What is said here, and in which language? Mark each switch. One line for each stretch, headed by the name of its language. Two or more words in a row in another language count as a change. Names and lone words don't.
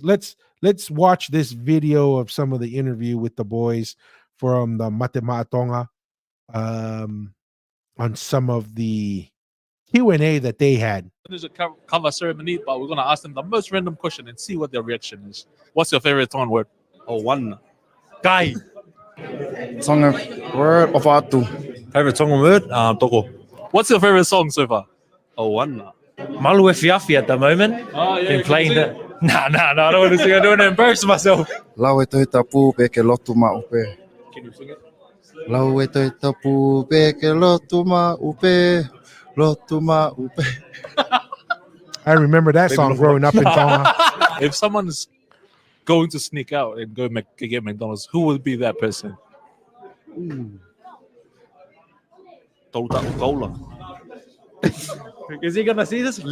English: Let's watch this video of some of the interview with the boys from the Matematonga on some of the Q&A that they had. There's a cover ceremony, but we're going to ask them the most random question and see what their reaction is. What's your favorite Tongan word? Oh, one. Kai. Tongan word of Atu. Favorite Tongan word? Toko. What's your favorite song so far? Oh, one. Malu e Fiafi at the moment. Oh, yeah. Been playing that. No, I don't want to sing. I don't want to embarrass myself.
Tongan: Lau e toi tapu pe ke lotu ma upe.
English: Can you sing it?
Tongan: Lau e toi tapu pe ke lotu ma upe. Lotu ma upe.
English: I remember that song growing up in Tonga. If someone's going to sneak out and go get McDonald's, who would be that person? Coca-Cola. Is he gonna see this?